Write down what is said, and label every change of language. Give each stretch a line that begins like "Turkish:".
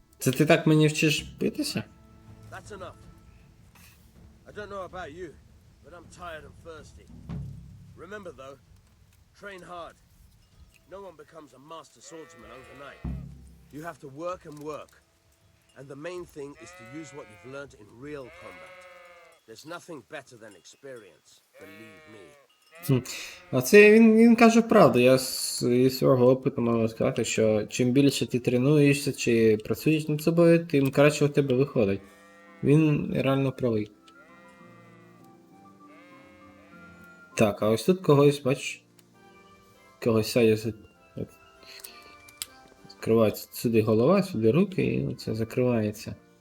Ukrainian: Це ти так мені вчиш битися?
English: That's enough. I don't know about you, but I'm tired and thirsty. Remember though, train hard. No one becomes a master swordsman overnight. You have to work and work. And the main thing is to use what you've learned in real combat. There's nothing better than experience, believe me.
Ukrainian: А це він каже правду. Я зі свого опиту можу сказати, що чим більше ти тренуєшся чи працюєш над собою, тим краще у тебе виходить. Він реально правий. Так, а ось тут когось, бачиш, когось сядь, закривається сюди голова, сюди руки, і це закривається.